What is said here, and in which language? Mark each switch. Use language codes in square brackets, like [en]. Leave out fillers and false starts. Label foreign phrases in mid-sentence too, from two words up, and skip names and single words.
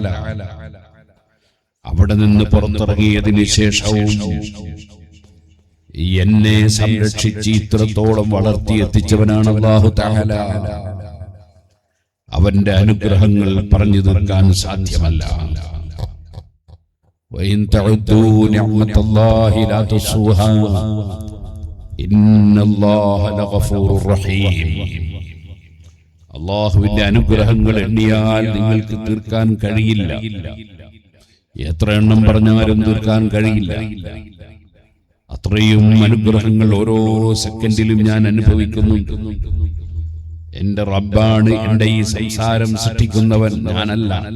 [ml] അവിടെ നിന്ന് പുറത്തിറങ്ങിയതിന് ശേഷവും എന്നെ സംരക്ഷിച്ച് ഇത്രത്തോളം വളർത്തിയെത്തിച്ചവനാണ് [ar] الله تعالى. [ml] അവന്റെ അനുഗ്രഹങ്ങൾ പറഞ്ഞു തീർക്കാൻ സാധ്യമല്ല. [ar] وإن تعدوا نعمة الله لا تحصوها إن الله لغفور رحيم. [ml] അല്ലാഹുവിന്റെ അനുഗ്രഹങ്ങൾ എണ്ണിയാൽ നിങ്ങൾക്ക് തീർക്കാൻ കഴിയില്ല. എത്ര എണ്ണം പറഞ്ഞാലും തീർക്കാൻ കഴിയില്ല. അത്രയും അനുഗ്രഹങ്ങൾ ഓരോ സെക്കൻഡിലും ഞാൻ അനുഭവിക്കുന്നുണ്ട്. എന്റെ റബ്ബാണ് എന്റെ ഈ സംസാരം സൃഷ്ടിക്കുന്നവൻ, ഞാനല്ല.